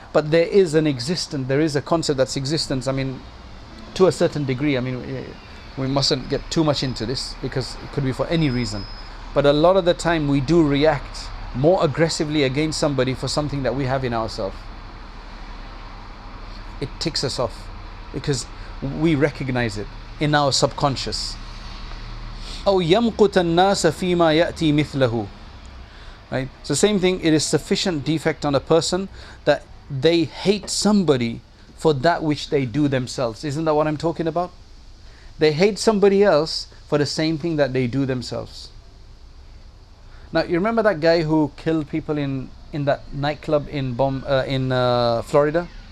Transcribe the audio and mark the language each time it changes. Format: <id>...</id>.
<en>But there is a concept that's existence. I mean, to a certain degree. I mean, we mustn't get too much into this because it could be for any reason. But a lot of the time we do react more aggressively against somebody for something that we have in ourselves. It ticks us off because we recognize it in our subconscious.</en> <ar>أو يمقت الناس فيما يأتي مثله.</ar> <en>Right? So same thing, it is sufficient defect on a person that they hate somebody for that which they do themselves. Isn't that what I'm talking about? They hate somebody else for the same thing that they do themselves. Now, you remember that guy who killed people in that nightclub in Florida?</en>